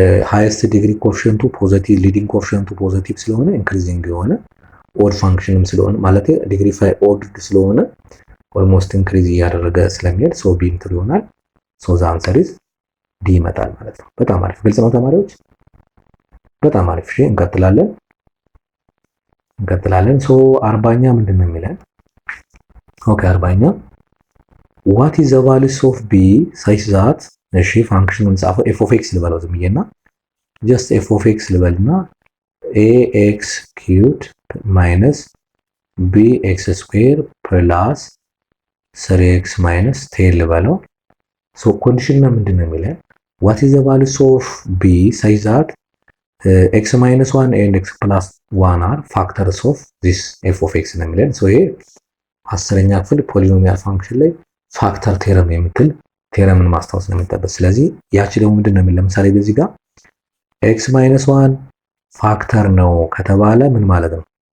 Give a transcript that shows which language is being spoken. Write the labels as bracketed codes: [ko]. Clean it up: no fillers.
[am] ሃይስት ዲግሪ ኮኤፊሺየንቱ ፖዚቲቭ ሊዲንግ ኮኤፊሺየንቱ ፖዚቲቭ ስለሆነ ኢንክሪዚንግ የሆነ ኦድ ፋንክሽንም ስለሆነ ማለት ዲግሪ 5 ኦድ ስለሆነ ኦልሞስት ኢንክሪዝ እያደረገ ስለሚሄድ ሶ ቢ ኢንትሩ ይሆናል ሶ [en] ዘ አንሰር ኢዝ ዲ [am] ይመጣል ማለት ነው። በጣም አሪፍ ግልጽ ነው ተማሪዎች፣ በጣም አሪፍ። እሺ እንቀጥላለን። ሶ 40ኛ ምንድነው የሚለን? [en] ኦኬ 40ኛ what is the value of b such that [am] እሺ ፋንክሽኑን ጻፈው [en] f of x ልበለው ዝም ብዬና just f of x ልበልና ax cubed minus bx square plus 3x minus 10 ልበለው። [am] ሶ ኮንዲሽኑ ምንድነው የሚለን? [en] what is the value of b such that x minus 1 and x plus 1 are factors of this f of x [am] ነው የሚለን። ሶ ይሄ 10ኛ ክፍል ፖሊኖሚያል ፋንክሽን ላይ ፋክተር ቴረም የምትል ቴረምን ማስታወስ ነው የሚጠበቅ። ስለዚህ ያቺ ደግሞ ምንድነው የሚል ለምሳሌ በዚህ ጋር x minus 1 ፋክተር ነው ከተባለ ምን ማለት ነው?